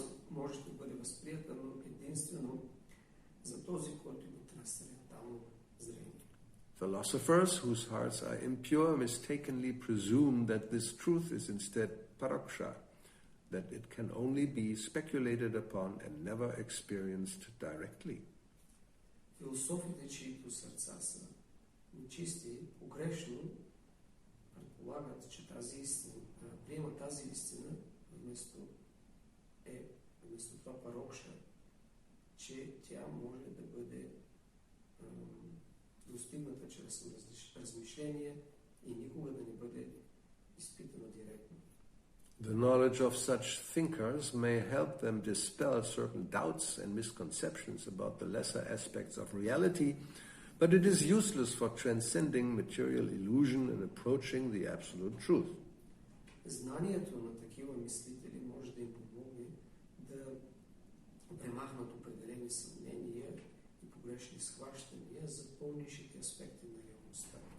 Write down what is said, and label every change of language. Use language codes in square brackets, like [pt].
[bg] Може да бъде възприята, но единствено за този, който има трансцендентално зрение. [en] Philosophers whose hearts are impure mistakenly presume that this truth is instead paraksha, that it can only be speculated upon and never experienced directly. [bg] Философите, чието сърца са нечисти, погрешно предполагат, че тази истина, приемат тази истина вместо това парокша, че тя може да бъде достигната чрез размишление и никога да не бъде изпитана директно. [en] The knowledge of such thinkers may help them dispel certain doubts and misconceptions about the lesser aspects of reality, but it is useless for transcending material illusion and approaching the absolute truth. [bg] Знанието на такива мислители може да им помогне да премахнат определени съмнения и погрешни схващания за по-нишите аспекти на реалността.